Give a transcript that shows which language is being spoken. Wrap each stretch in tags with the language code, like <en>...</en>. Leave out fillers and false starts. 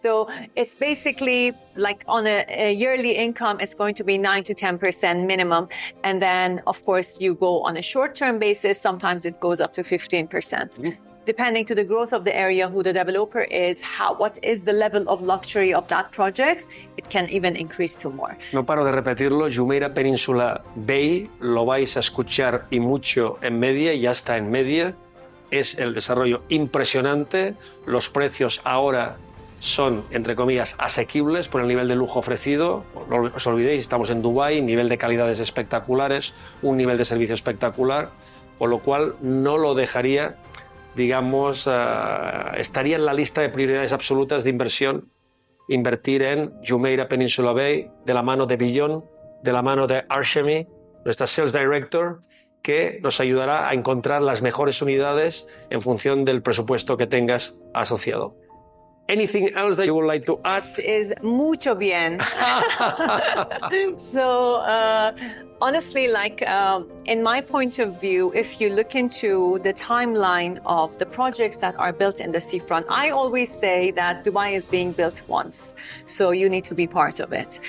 <en>So it's basically like on a yearly income, it's going to be 9 to 10% minimum. And then, of course, you go on a short-term basis. Sometimes it goes up to 15%. Depending to the growth of the area, who the developer is, what is the level of luxury of that project, it can even increase to more.</en> <es>No paro de repetirlo, Jumeirah Peninsula Bay, lo vais a escuchar y mucho en media, ya está en media. Es el desarrollo impresionante. Los precios ahora son, entre comillas, asequibles por el nivel de lujo ofrecido. No os olvidéis, estamos en Dubái, nivel de calidades espectaculares, un nivel de servicio espectacular, con lo cual no lo dejaría, digamos, estaría en la lista de prioridades absolutas de inversión, invertir en Jumeirah Peninsula Bay, de la mano de Billón, de la mano de Arshameh, nuestra Sales Director, que nos ayudará a encontrar las mejores unidades en función del presupuesto que tengas asociado.</es> <en>Anything else that you would like to add? This is</en> <es>mucho bien.</es> <en>So, honestly, like in my point of view, if you look into the timeline of the projects that are built in the seafront, I always say that Dubai is being built once, so you need to be part of it.</en>